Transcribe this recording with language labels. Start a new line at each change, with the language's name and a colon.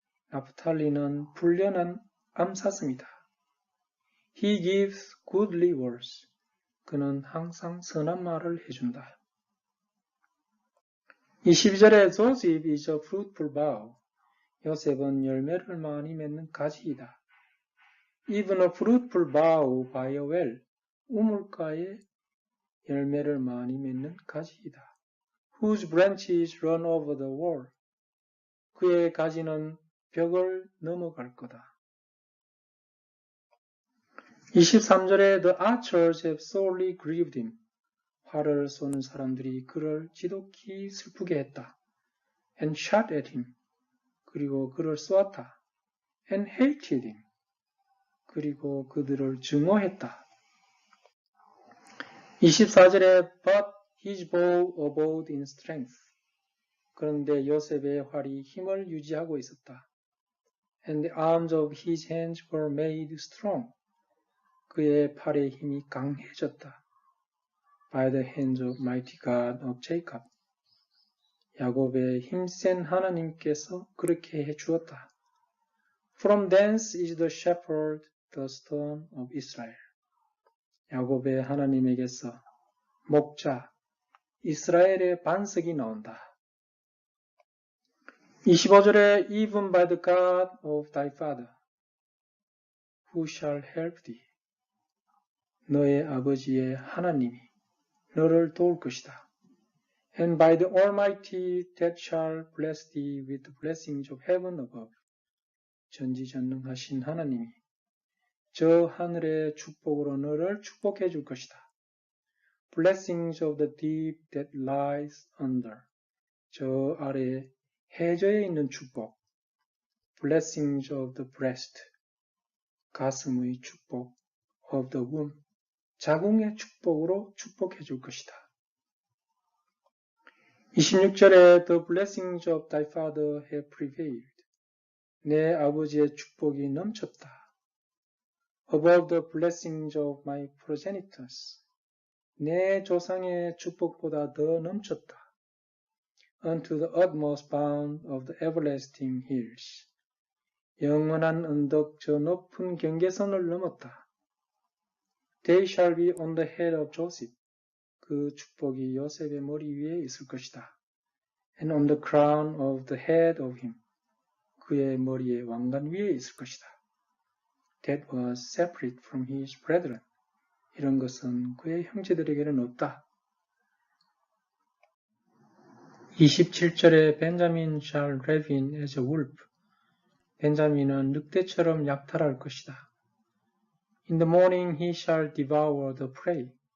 Korean: 나프탈리는 불련한 암사슴이다.
English: He gives goodly words.
Korean: 그는 항상 선한 말을 해준다. 22절에
English: Joseph is a fruitful bough.
Korean: 요셉은 열매를 많이 맺는 가지이다.
English: Even a fruitful bough by a well.
Korean: 우물가에 열매를 많이 맺는 가지이다.
English: Whose branches run over the wall.
Korean: 그의 가지는 벽을 넘어갈 거다. 23절에
English: The archers have sorely grieved him.
Korean: 활을 쏘는 사람들이 그를 지독히 슬프게 했다.
English: And shot at him.
Korean: 그리고 그를 쏘았다.
English: And hated him.
Korean: 그리고 그들을 증오했다. 24절에
English: But his bow abode in strength.
Korean: 그런데 요셉의 활이 힘을 유지하고 있었다.
English: And the arms of his hands were made strong.
Korean: 그의 팔의 힘이 강해졌다.
English: By the hands of mighty God of Jacob.
Korean: 야곱의 힘센 하나님께서 그렇게 해주었다.
English: From thence is the shepherd, the stone of Israel.
Korean: 야곱의 하나님에게서 목자, 이스라엘의 반석이 나온다. 25절에
English: Even by the God of thy father, who shall help thee.
Korean: 너의 아버지의 하나님이 너를 도울 것이다.
English: And by the Almighty that shall bless thee with the blessings of heaven above.
Korean: 전지전능하신 하나님이 저 하늘의 축복으로 너를 축복해 줄 것이다.
English: Blessings of the deep that lies under.
Korean: 저 아래 해저에 있는 축복.
English: Blessings of the breast.
Korean: 가슴의 축복.
English: Of the womb.
Korean: 자궁의 축복으로 축복해 줄 것이다. 26절에
English: The blessings of thy father have prevailed.
Korean: 내 아버지의 축복이 넘쳤다.
English: Above the blessings of my progenitors.
Korean: 내 조상의 축복보다 더 넘쳤다.
English: Unto the utmost bound of the everlasting hills.
Korean: 영원한 언덕 저 높은 경계선을 넘었다.
English: They shall be on the head of Joseph.
Korean: 그 축복이 요셉의 머리 위에 있을 것이다.
English: And on the crown of the head of him.
Korean: 그의 머리에 왕관 위에 있을 것이다.
English: That was separate from his brethren.
Korean: 이런 것은 그의 형제들에게는 없다. 27절에
English: Benjamin shall ravin as a wolf.
Korean: 벤자민은 늑대처럼 약탈할 것이다.
English: In the morning he shall devour the prey.